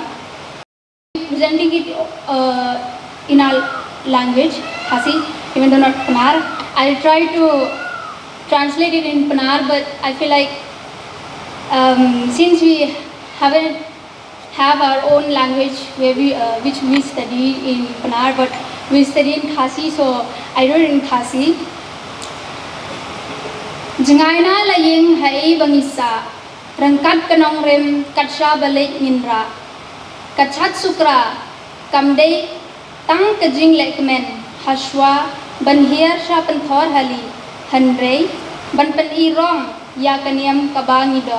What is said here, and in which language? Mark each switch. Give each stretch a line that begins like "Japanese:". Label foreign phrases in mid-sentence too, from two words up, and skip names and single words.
English: Presenting it in our language, Khasi, even though not Panar. I'll try to translate it in Panar, but I feel like since we haven't have our own language where which we study in Panar, but we study in Khasi, so I wrote it in Khasi.
Khasi: Jangaina laying hai bangisa, rangkat kanong rem katsha balik nginra, kachat sukra, kamdei tang kajing lekmen, hashwa ban hier sha penthor hali, hanrei ban pen irong ya kaniam kabangidom.